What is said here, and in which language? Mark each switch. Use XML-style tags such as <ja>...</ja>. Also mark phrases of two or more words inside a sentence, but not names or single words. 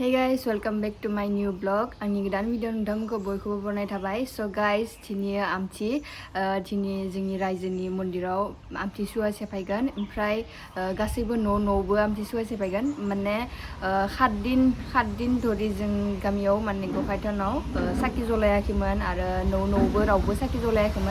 <en>guys, welcome back to my new vlog.</en> <brx>Ani godan video nोंथांमोनखौ बयखौबो बरायनाय थाबाय.</brx> <en>So guys,</en> <brx>दिनै आमथि दिनै जोंनि रायजोनि मन्दिराव आमथि सुवा सेफायगोन. ओमफ्राय गासैबो न'बो आमथि सुवा सेफायगोन. माने 7 दिन धरि जों गामियाव माने गखाय थानाव साखि जलायाखैमोन आरो न'बो रावबो साखि जलायाखैमोन.</brx>